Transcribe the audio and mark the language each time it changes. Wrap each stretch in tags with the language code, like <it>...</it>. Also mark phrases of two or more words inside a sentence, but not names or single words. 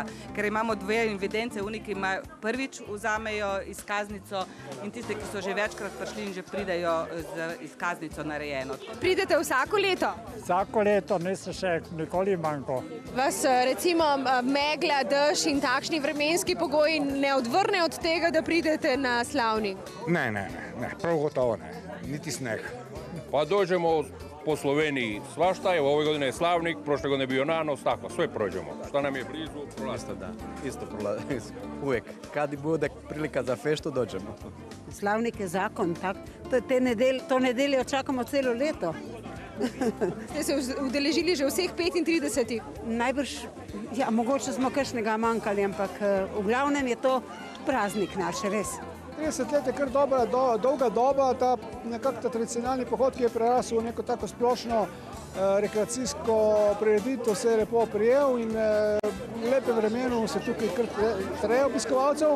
<sl>Ker imamo dve evidence, oni, ki prvič vzamejo izkaznico in tiste, ki so že večkrat prišli in že pridejo z izkaznico narejeno. Pridete vsako leto? Vsako leto, nisem še nikoli manjko. Vas recimo megla, dež in takšni vremenski pogoji ne odvrne od tega, da pridete na Slavnik? Ne, prav gotovo ne, niti sneg.</sl> <hr>Pa dođemo po Sloveniji svašta, evo ove godine je Slavnik, prošle godine je bio Nanos, tako, sve prođemo. Šta nam je blizu, prolazimo. Isto prolazimo, uvijek. Kad bude prilika za feštu, dođemo. Slavnik je zakon, tako.</hr> <sl>To nedeljo čakamo celo leto. Ste se udeležili že vseh 35? Najbrž, ja, mogoče smo kakšnega manjkali, ampak v glavnem je to praznik naš, res. 30 let je kar dolga doba, nekako tradicionalni pohod, ki je prerasel v neko tako splošno rekreacijsko prireditev, se je lepo prijel in v lepem vremenu se tukaj kar treje obiskovalcev.</sl>